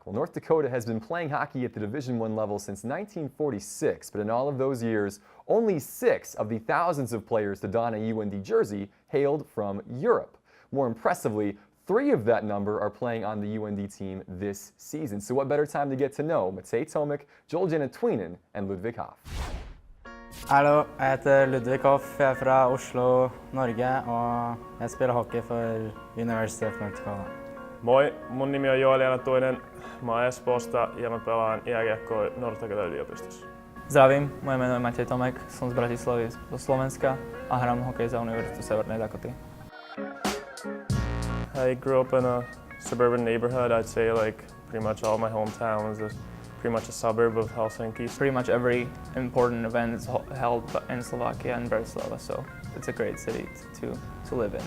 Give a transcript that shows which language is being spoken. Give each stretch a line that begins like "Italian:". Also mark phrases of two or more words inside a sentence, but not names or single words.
English: Well, North Dakota has been playing hockey at the Division I level since 1946, but in all of those years, only 6 of the thousands of players to don a UND jersey hailed from Europe. More impressively, 3 of that number are playing on the UND team this season. So what better time to get to know Matej Tomek, Joel Janetwinen, and Ludvig Hoff.
Norwegian: Hallo, jeg heter Ludvig Hoff, jeg er fra Oslo, Norge, og jeg spiller hockey for University of North Dakota.
Finnish: Moi, mun nimi on Joel Janetwinen. Mä oon Espoosta ja mä pelaan jääkiekkoa North Dakota yliopistossa.
Slovak: Zdravím, moje meno je Matej Tomek, som z Bratislavy do Slovenska a hrám hokej za Univerzitu Severnej Dakoty.
English: I grew up in a suburban neighborhood. I'd say like pretty much all my hometown is pretty much a suburb of Helsinki. Pretty much every important event is held in Slovakia and Bratislava, so it's a great city to live in.